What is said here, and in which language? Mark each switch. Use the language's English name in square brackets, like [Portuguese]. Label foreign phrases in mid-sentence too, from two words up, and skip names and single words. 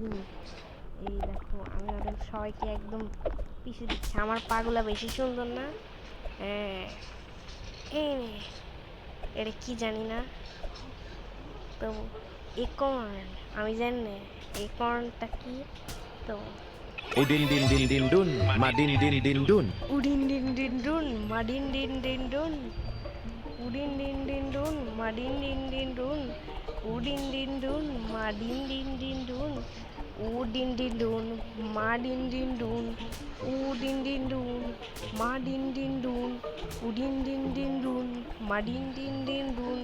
[Bangla] এই দেখো, আমি ওদের সবাইকে একদম পিছু দিচ্ছি। আমার পাগুলা বেশি সুন্দর না? হ্যাঁ, এই নে, এটা কি জানি না, তো একর্ন আমি জানি না একর্নটা কি। তো Udin din din din dun. Madin din din dun. উডিন ডিন ডিন ডুন মাডিন ডিন ডিন ডুন, উডিন ডিন ডিন ডুন মাডিন ডিন ডিন ডুন, উডিন ডিন ডুন মাডিন ডিন ডিন ডুন, উডিন ডিন ডুন মাডিন ডিন ডুন, উডিন ডিন ডুন মাডিন ডিন ডুন, উডিন ডিন ডিন ডুন মাডিন ডিন ডিন ডুন।